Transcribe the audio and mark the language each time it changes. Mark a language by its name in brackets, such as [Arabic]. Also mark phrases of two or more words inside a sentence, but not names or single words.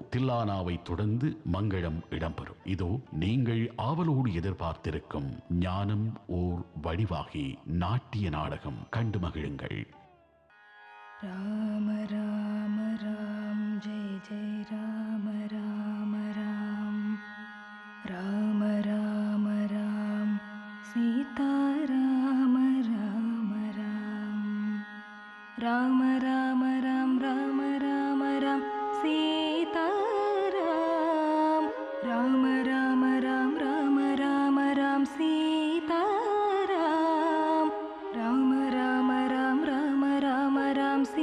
[Tamil] தில்லானாவை தொடர்ந்து மங்களம் இடம்பெறும். இதோ நீங்கள் ஆவலோடு எதிர்பார்த்திருக்கும் ஞானம் ஓர் வடிவாகி நாட்டிய நாடகம் கண்டு மகிழுங்கள். ராம ராம ராம் ஜெய ஜெய ராம ராம ராம் ராம ராம ராம் சீதாராம் राम राम राम राम राम राम सीताराम राम राम राम राम राम राम सीताराम राम राम राम राम राम राम